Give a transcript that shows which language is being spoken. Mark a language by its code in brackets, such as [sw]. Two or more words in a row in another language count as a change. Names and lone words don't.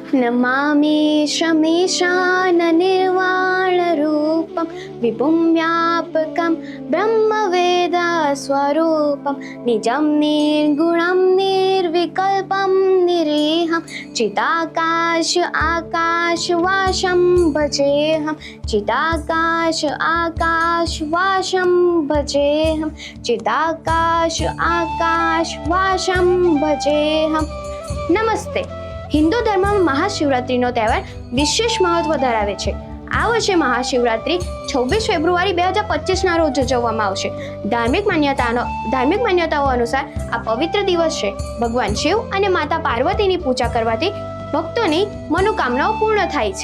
[sa] नमामि शमीशाननिर्वाणरूपं विभुं व्यापकं ब्रह्मवेदस्वरूपं निजं निर्गुणं निर्विकल्पं निरीहं चिदाकाश आकाशवासं भजेऽहं चिदाकाश आकाशवासं भजेऽहं चिदाकाश आकाशवासं भजेऽहं। नमस्ते। [gu] હિન્દુ ધર્મમાં મહાશિવરાત્રિનો તહેવાર વિશેષ મહત્વ ધરાવે છે। આ વર્ષે મહાશિવરાત્રિ 26 ફેબ્રુઆરી 2025ના રોજ ઉજવવામાં આવશે। ધાર્મિક માન્યતાઓ અનુસાર આ પવિત્ર દિવસ છે ભગવાન શિવ અને માતા પાર્વતીની પૂજા કરવાથી ભક્તોની મનોકામનાઓ પૂર્ણ થાય છે।